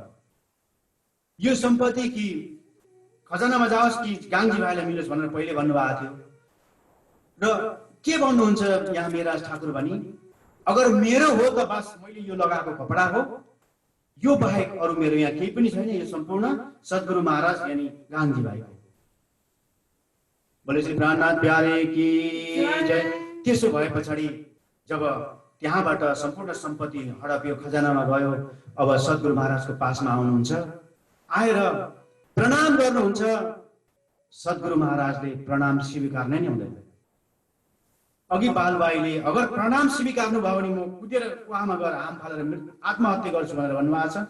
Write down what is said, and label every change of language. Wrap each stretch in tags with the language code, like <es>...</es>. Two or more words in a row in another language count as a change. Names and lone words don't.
<ne>यो सम्पत्ति कि खजानामा जाओस् कि गान्धी भाइलाई मिलोस् भनेर पहिले भन्नुभएको थियो। र के भन्नुहुन्छ यहाँ मेहराज ठाकुर भनी, अगर मेरो हो त बस मैले यो लगाएको कपडा हो, यो बाहेक अरू मेरो यहाँ केही पनि छैन, यो सम्पूर्ण सद्गुरु महाराज यानी गान्धी भाइको।</ne> <hi>बोले श्री प्राणनाथ प्यारे की जय।</hi> <ne>त्यसो भए पछाडि जब त्यहाँबाट सम्पूर्ण सम्पत्ति हडपियो, खजानामा गयो, अब सद्गुरु महाराजको पासमा आउनुहुन्छ। आएर प्रणाम गर्नुहुन्छ। सद्गुरु महाराजले प्रणाम स्वीकार नै हुँदैन। अघि बालबाईले अगर प्रणाम स्वीकार्नु भयो भने म कुदेर उहाँमा गएर हाम फालेर आत्महत्या गर्छु भनेर भन्नुभएको छ।</ne>